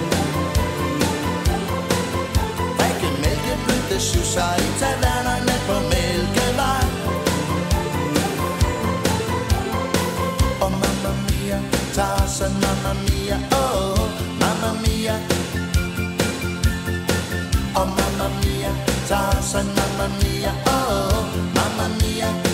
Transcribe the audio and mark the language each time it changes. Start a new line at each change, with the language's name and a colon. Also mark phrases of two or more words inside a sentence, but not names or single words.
Danish: Drikke mælkeblødte susser i tavernerne på Mælkevej.
Italian: Og mamma mia, Tarzan, mamma mia, oh, mamma mia. Og mamma mia, Tarzan, mamma mia, oh, mamma mia.